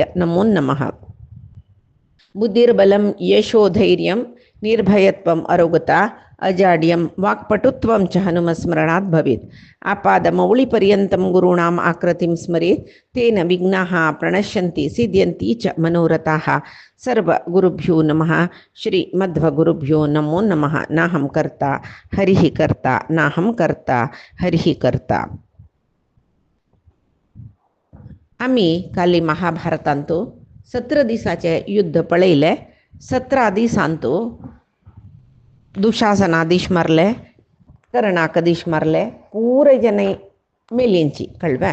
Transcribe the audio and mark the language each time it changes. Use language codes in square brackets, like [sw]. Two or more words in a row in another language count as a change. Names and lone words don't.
[sa] नमो नमः बुद्धिर्बलं यशोधैर्यं निर्भयत्वम् अरोगता अजाड्यं वाक्पटुत्वं च हनुमस्मरणात् भवेत् आपादमौलिपर्यन्तं गुरूणाम् आकृतिं स्मरेत् तेन विघ्नाः प्रणश्यन्ति सिद्ध्यन्ति च मनोरथाः सर्वगुरुभ्यो नमः श्रीमध्वगुरुभ्यो नमो नमः नाहं कर्ता हरिः कर्ता नाहं कर्ता हरिः कर्ता. [kok] आम्ही काली महाभारतांतो 17 दिवसाचे युद्ध पळयले. 17 दिवसांतो दुशासनाधीश मारले, कर्णाकधीश मारले, पूरे जन मेलींची कळवा.